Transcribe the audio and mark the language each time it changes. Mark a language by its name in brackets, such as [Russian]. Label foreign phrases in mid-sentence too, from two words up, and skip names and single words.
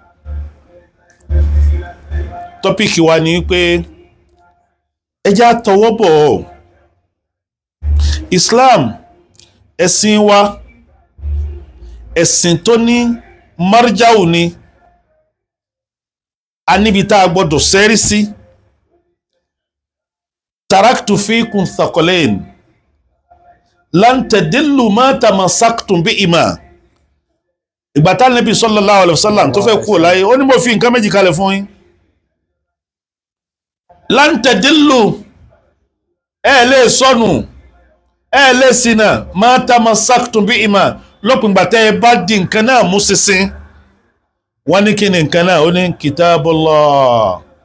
[Yoruba] Tọ́píkì wa ni pé ẹjá tọwọ́ bọ̀ Islam, ẹ̀sìn wa, ẹ̀sìn tó ní marjau ni, a níbi tá a gbọ́dọ̀ sẹ́rí sí. [Arabic] تركت فيكم الثقلين لن تضلوا ما تمسكتم بهما. [Yoruba] ìgbà tá Nábì [Arabic] صلى الله عليه وسلم [Yoruba] tó fẹ́ kú láyé ó ní mo fi nǹkan méjì kalẹ̀ fún yín [Arabic] لن تضلوا [Yoruba] ẹ lè sọnù ẹ lè ṣìnà [Arabic] ما تمسكتم بهما [Yoruba] lópin gbà tẹ́ ẹ bá di nǹkan náà mú ṣinṣin wọ́n ní kí ni nǹkan náà ó ní kitabullah